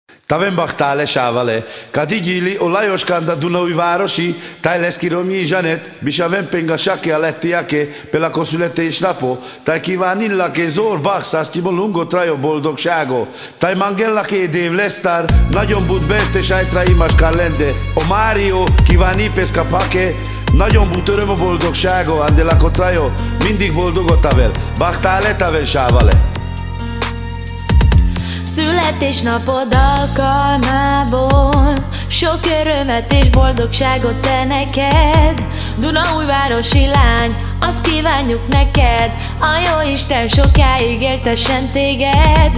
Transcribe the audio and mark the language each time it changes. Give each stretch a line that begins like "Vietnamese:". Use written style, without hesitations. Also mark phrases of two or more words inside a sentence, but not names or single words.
Romany: Tavem bachtale sávale, kadigili o Lajoskanda Dunaújvárosi, Tajleszkiromi Zsanet, Bisavem penga sake a lettiake, pelako születésnapo, taj kívánillake zór bachszász lungo trajo boldogságo, taj mangellake dév lesztár, nagyon bud berte sajtra imas karlende, o Mário kíván ipeszka pake, nagyon bud öröm a boldogságo, andelako trajo,
Hungarian: mindig boldogot
Romany: tavel, bachtale taven sávale.
Hungarian: Születésnapod alkalmából sok örömet és boldogságot te neked, Dunaújvárosi lány, azt kívánjuk neked, a Jóisten sokáig éltessen téged.